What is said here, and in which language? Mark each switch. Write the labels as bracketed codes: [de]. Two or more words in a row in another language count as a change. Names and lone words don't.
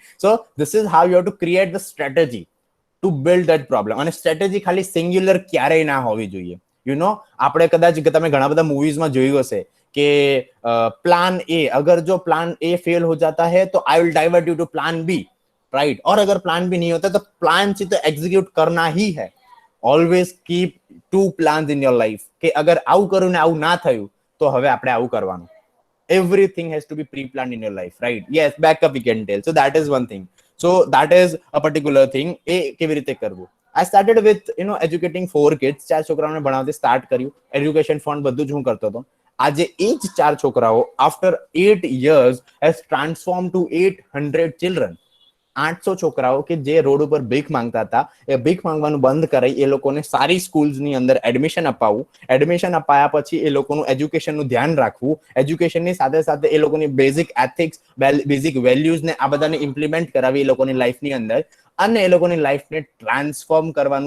[en] so this is how you have to create the strategy to build that problem. [gu] અને સ્ટ્રેટેજી ખાલી સિંગ્યુલર ક્યારેય ના હોવી જોઈએ. આપણે કદાચ તમે ઘણા બધા મૂવીઝમાં જોયું હશે કે [en] plan A, [hi] अगर जो प्लान ए फेल हो जाता है तो [en] I will divert you to plan B. [hi] राइट और अगर प्लान भी नहीं होता तो प्लान से तो एग्जीक्यूट करना ही है [en] always keep 2 plans in your life [gu] કે અગર આવું કરું ને આવું ના થયું તો હવે આપણે આવું કરવાનું [en] everything has to be pre-planned in your life, right? Yes, backup we can tell. So that is one thing. So that is a particular thing. [gu] એ કેવી રીતે કરવું? [en] I started with, educating 4 kids. [gu] 4 છોકરાઓને ભણાવતી સ્ટાર્ટ કર્યું. [en] education fund [gu] બધું જ હું કરતો હતો. આજે એ જ 4 છોકરાઓ [en] after 8 years has transformed to 800 children. [gu] 800 છોકરાઓ કે જે રોડ ઉપર ભીખ માંગતા હતા એ ભીખ માંગવાનું બંધ કરાઈ એ લોકોને સારી સ્કૂલ્સની અંદર એડમિશન અપાવવું એડમિશન અપાયા પછી એ લોકોનું એજ્યુકેશનનું ધ્યાન રાખવું એજ્યુકેશનની સાથે સાથે એ લોકોની [en] basic ethics basic values [gu] ને આ બધાને ઇમ્પ્લિમેન્ટ કરાવી એ લોકોની લાઈફની અંદર અને એ લોકોની લાઈફને ટ્રાન્સફોર્મ કરવાનું